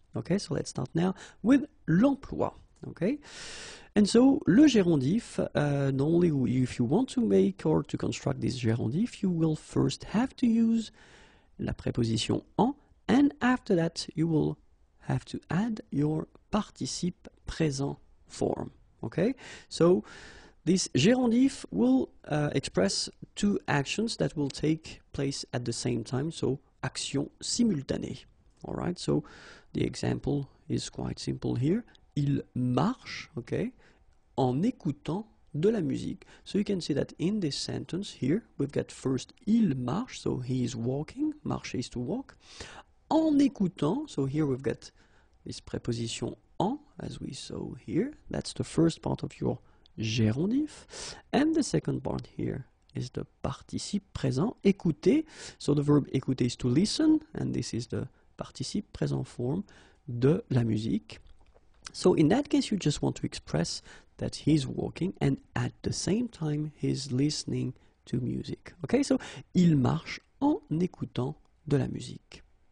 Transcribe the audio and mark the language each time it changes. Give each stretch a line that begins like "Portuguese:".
English: Okay, so let's start now with l'emploi. Okay, and so le gérondif, normally if you want to make or to construct this gérondif, you will first have to use la préposition en, and after that you will have to add your participe présent form. Okay, so this gérondif will express 2 actions that will take place at the same time, so action simultanée. All right, so the example is quite simple here.
French: Il marche, okay, en écoutant de la musique.
English: So you can see that in this sentence here, we've got first
French: il marche,
English: so he is walking, marcher is to walk. En écoutant, so here we've got this preposition en, as we saw here. That's the first part of your gérondif. And the second part here is the participe présent, écouter. So the verb écouter is to listen, and this is the participe présent form
French: de la musique.
English: So in that case, you just want to express that he's walking and at the same time he's listening to music.
French: Okay, so il marche en écoutant de la musique.